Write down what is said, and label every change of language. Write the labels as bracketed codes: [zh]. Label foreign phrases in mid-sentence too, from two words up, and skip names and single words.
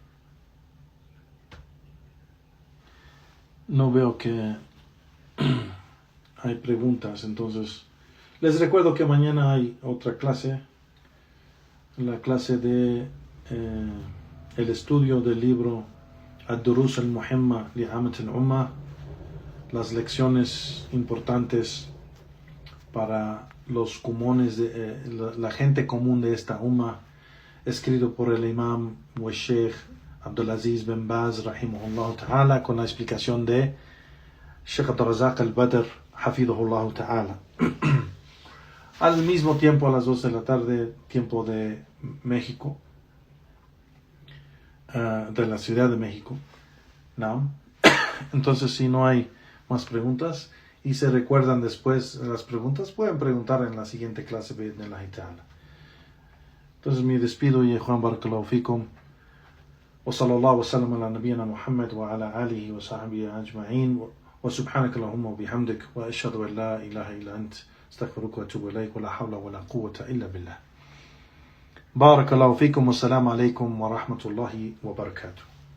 [es] No veo que hay preguntas, entonces les recuerdo que mañana hay otra clase, la clase de el estudio del libro Ad-Durus al-Muhimma li Amat al-Ummah, las lecciones importantes para los comunes de la gente común de esta Ummah, escrito por el imam wa Sheikh Abdulaziz bin Baz [ar] رحمه الله تعالى, [es] con la explicación de Sheikh Abdul Razak al-Badr [ar] حفظه الله تعالى. [es] Al mismo tiempo, a las 2 de la tarde, tiempo de México, de la Ciudad de México. ¿No? Entonces, si no hay más preguntas y se recuerdan después las preguntas, pueden preguntar en la siguiente clase de la ta'ala. Entonces me despido, y Juan [ar] بارك الله فيكم. وصلى الله وسلم على نبينا محمد وعلى آله وصحبه أجمعين. وسبحانك اللهم وبحمدك وأشهد أن لا إله إلا أنت أستغفرك وأتوب إليك ولا حول ولا قوة إلا بالله. بارك الله فيكم والسلام عليكم ورحمة الله وبركاته.